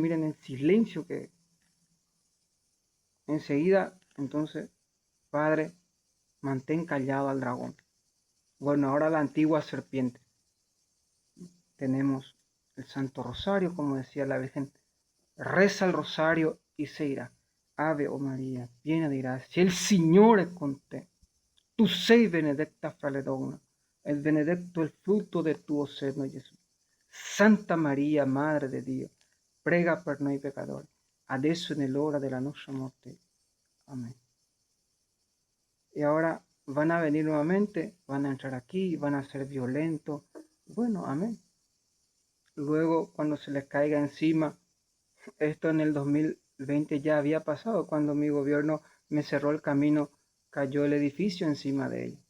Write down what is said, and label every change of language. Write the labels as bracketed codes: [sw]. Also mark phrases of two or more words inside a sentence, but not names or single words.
[es] Miren el silencio que enseguida, entonces, Padre, mantén callado al dragón. Bueno, ahora la antigua serpiente. Tenemos el Santo Rosario, como decía la Virgen. Reza el rosario y se irá. Ave, oh María, llena de gracia, el [it] Signore è con te. Tu sei benedetta fra le donne, e benedetto il frutto del tuo seno, Gesù. Santa Maria, Madre de Dio, prega per noi peccatori, adesso e nell'ora della nostra morte. [es] Amén. Y ahora van a venir nuevamente, van a entrar aquí, van a ser violentos. Bueno, amén. Luego, cuando se les caiga encima, esto en el 2020 ya había pasado, cuando mi gobierno me cerró el camino, cayó el edificio encima de ellos.